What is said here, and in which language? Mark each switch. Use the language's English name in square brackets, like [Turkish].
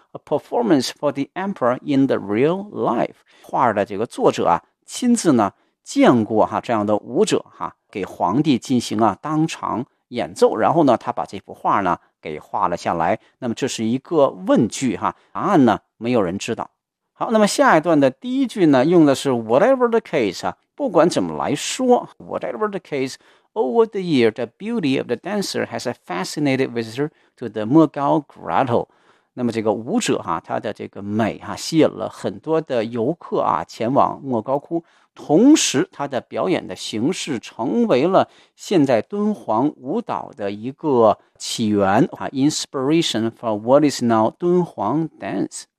[English] A performance for the emperor in the real life. [Chinese] 画的这个作者啊，亲自呢见过哈这样的舞者哈，给皇帝进行啊当场演奏，然后呢他把这幅画呢给画了下来。那么这是一个问句哈，答案呢没有人知道。好，那么下一段的第一句呢用的是 [English] whatever the case [Chinese] 啊，不管怎么来说 ，whatever the case。 [English] Over the year, the beauty of the dancer has a fascinated visitor to the Mogao Grotto. [Chinese] 那么这个舞者哈、啊，他的这个美哈、啊，吸引了很多的游客啊，前往莫高窟。同时，他的表演的形式成为了现在敦煌舞蹈的一个起源啊 ， [English] inspiration for what is now 敦煌 dance。